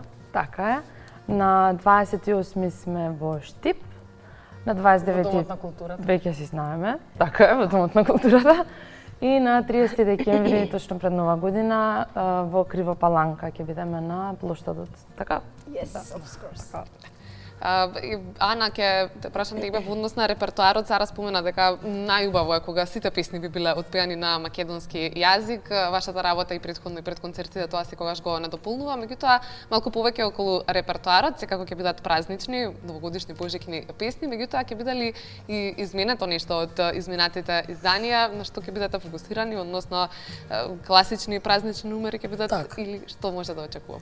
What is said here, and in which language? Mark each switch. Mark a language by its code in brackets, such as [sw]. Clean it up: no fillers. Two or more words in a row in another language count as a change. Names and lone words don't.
[mk] Така е. На 28 сме во Штип. На 29 во Домот на културата. Веќе си знаеме. Така е, во Домот на културата. И на 30 декември, точно пред Нова година, во Кривопаланка ќе бидеме на плоштадот. Така? [en] Yes, of course. [mk] Ана, ќе те прашам тебе во однос на репертоарот, Сара спомена дека најубаво е кога сите песни би биле отпеани на македонски јазик. Вашата работа и претходно и пред концертите тоа секогаш го надополнува, меѓутоа малку повеќе околу репертоарот, секако ќе бидат празнични, новогодишни, божикни песни, меѓутоа ќе биде ли и изменето нешто од изминатите изданија, на што ќе бидете фокусирани, односно класични празнични номери ќе бидат или што може да очекуваме?